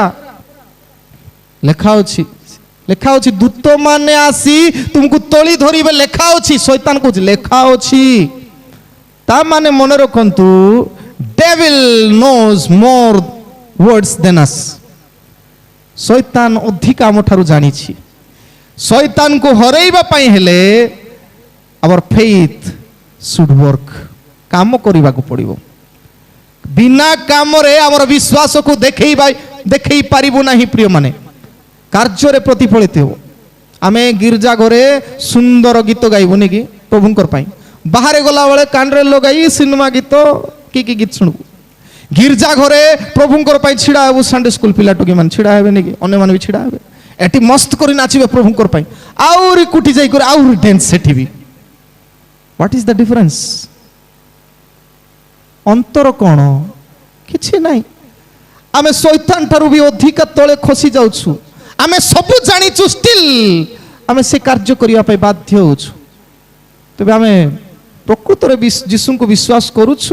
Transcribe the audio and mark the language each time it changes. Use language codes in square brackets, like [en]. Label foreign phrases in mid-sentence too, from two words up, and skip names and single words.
[or] ଲେଖା ଅଛି, ଲେଖା ଅଛି ଦୂତ ମାନେ ଆସି ତୁମକୁ ତଳି ଧରିବେ, ଲେଖା ଅଛି। ଶୈତାନ କହୁଛି ଲେଖା ଅଛି। ତା ମାନେ ମନେ ରଖନ୍ତୁ, [en] Devil knows more words than us. [or] ଶୈତାନ ଅଧିକା ଆମ ଠାରୁ ଜାଣିଛି। ଶୈତାନକୁ ହରେଇବା ପାଇଁ ହେଲେ [en] our faith should work, [or] କାମ କରିବାକୁ ପଡ଼ିବ। ବିନା କାମରେ ଆମର ବିଶ୍ୱାସକୁ ଦେଖେଇ ପାରିବୁ ନାହିଁ। ପ୍ରିୟମାନେ, କାର୍ଯ୍ୟରେ ପ୍ରତିଫଳିତ ହେବ। ଆମେ ଗିର୍ଜା ଘରେ ସୁନ୍ଦର ଗୀତ ଗାଇବୁନି କି ପ୍ରଭୁଙ୍କର ପାଇଁ, ବାହାରେ ଗଲାବେଳେ କାନରେ ଲଗାଇ ସିନେମା ଗୀତ କି ଗୀତ ଶୁଣିବୁ। ଗିର୍ଜା ଘରେ ପ୍ରଭୁଙ୍କର ପାଇଁ ଛିଡ଼ା ହେବୁ, [en] Sunday school [or] ପିଲା ଟୋକିମାନେ ଛିଡ଼ା ହେବେନି କି, ଅନ୍ୟମାନେ ବି ଛିଡ଼ା ହେବେ, ଏଠି ମସ୍ତ କରି ନାଚିବେ ପ୍ରଭୁଙ୍କର ପାଇଁ, ଆହୁରି କୁଟି ଯାଇକରି ଆହୁରି ଡ୍ୟାନ୍ସ ସେଠି ବି। [en] What is the difference? [or] ଅନ୍ତର କ'ଣ? କିଛି ନାହିଁ। ଆମେ ଶୈତାନ ଠାରୁ ବି ଅଧିକା ତଳେ ଖସି ଯାଉଛୁ। ଆମେ ସବୁ ଜାଣିଛୁ, ଷ୍ଟିଲ୍ ଆମେ ସେ କାର୍ଯ୍ୟ କରିବା ପାଇଁ ବାଧ୍ୟ ହେଉଛୁ। ତେବେ ଆମେ ପ୍ରକୃତରେ ଯୀଶୁଙ୍କୁ ବିଶ୍ୱାସ କରୁଛୁ?